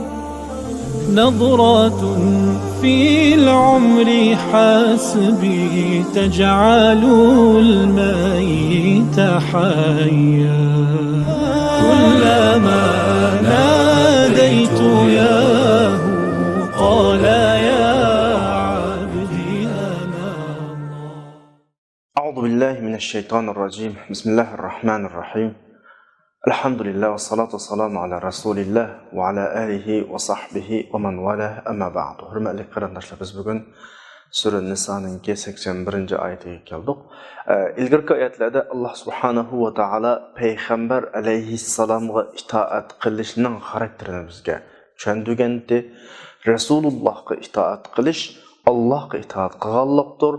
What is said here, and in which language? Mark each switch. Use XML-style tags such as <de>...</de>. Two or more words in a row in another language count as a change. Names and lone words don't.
<ar>نظرة في العمر حسبي تجعل الميت حيا كلما ناديت ياه قال يا عبدي أنا الله. أعوذ بالله من الشيطان الرجيم. بسم الله الرحمن الرحيم. الحمد لله والصلاة والسلام على رسول الله وعلى آله وصحبه ومن والاه أما بعد.</ar> <uz>Hürmetli qarindoshlar, biz bugun Sura Nisoning 81-oyatiga keldik. Ilgirki oyatlarda Alloh</uz> <ar>سبحانه وتعالى</ar> <uz>payg'ambar alayhissalomga itoat qilishning xarakterini bizga tushuntirgandi. Rasulullohga itoat qilish Allohga itoat qilganlikdir.</uz>